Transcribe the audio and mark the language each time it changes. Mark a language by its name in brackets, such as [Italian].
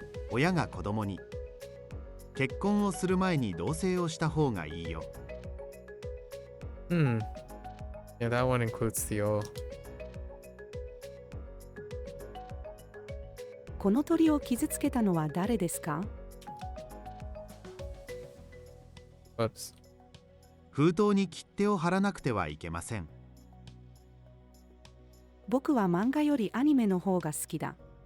[Japanese] 親が子供に、結婚をする前に同棲をした方がいいよ。 [English] Yeah, that one includes Theo. [Japanese] この鳥を傷つけたのは誰ですか？ [English] Whoops. [Japanese] 封筒に切手を貼らなくてはいけません。僕は漫画よりアニメの方が好きだ。